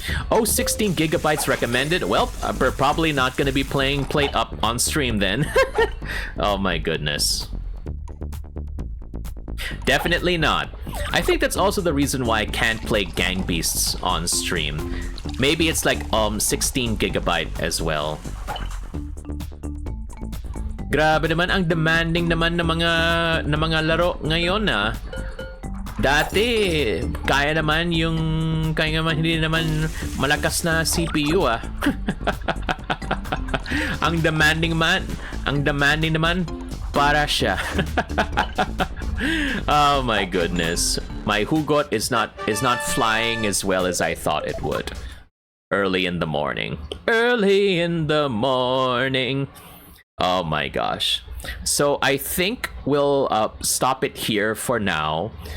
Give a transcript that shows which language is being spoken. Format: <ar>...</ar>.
<en>Oh, 16 gigabytes recommended. Well, we're probably not going to be playing Plate Up on stream then. Oh my goodness. Definitely not. I think that's also the reason why I can't play Gang Beasts on stream. Maybe it's like 16 gigabyte as well.</en> <tl>Grabe naman, ang demanding naman ng mga laro ngayon ah. Dati, kaya naman hindi naman malakas na CPU ah. ang demanding naman para siya.</tl> <en>Oh my goodness. My hugot is not flying as well as I thought it would. Early in the morning. Early in the morning. Oh my gosh. So I think we'll stop it here for now.</en>